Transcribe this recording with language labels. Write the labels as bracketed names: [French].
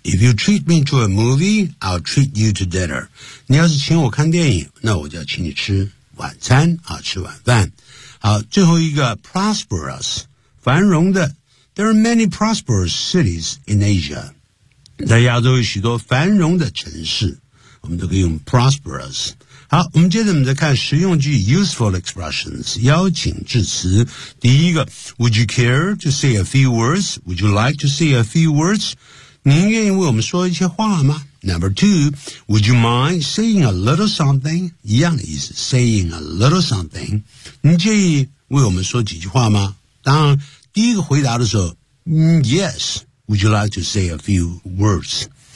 [English] If you treat me to a movie, I'll treat you to dinner. [Chinese] 你要是请我看电影，那我就要请你吃晚餐，吃晚饭。好，最后一个 prosperous, 繁荣的。 [English] There are many prosperous cities in Asia. [Chinese] 在亚洲有许多繁荣的城市，我们都可以用 prosperous。好，我们接着我们再看实用句 [English] useful expressions [Chinese] 邀请致辞。第一个 [English] Would you care to say a few words? Would you like to say a few words? [Chinese] 您愿意为我们说一些话吗？ [English] Number two, Would you mind saying a little something? [Chinese] 一样的意思， [English] saying a little something， [Chinese] 您介意为我们说几句话吗？当第一个回答的时候 Yes, [English] Would you like to say a few words?